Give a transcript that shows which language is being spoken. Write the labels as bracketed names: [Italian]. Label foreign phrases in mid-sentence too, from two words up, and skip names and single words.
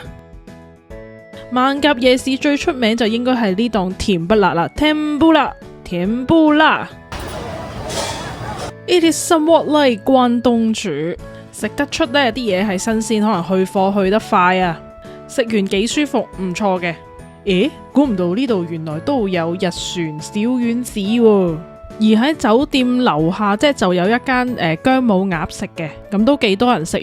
[Cantonese] 艋舺夜市最出名就應該係呢檔甜不辣啦 ， [English] Tempura。It is somewhat like [Cantonese] 關東煮，食得出呢啲嘢係新鮮，可能去貨去得快啊，食完幾舒服，唔錯嘅。咦，估唔到呢度原來都有日船小丸子喎。而喺酒店樓下就有一間姜母鴨食嘅，咁都幾多人食。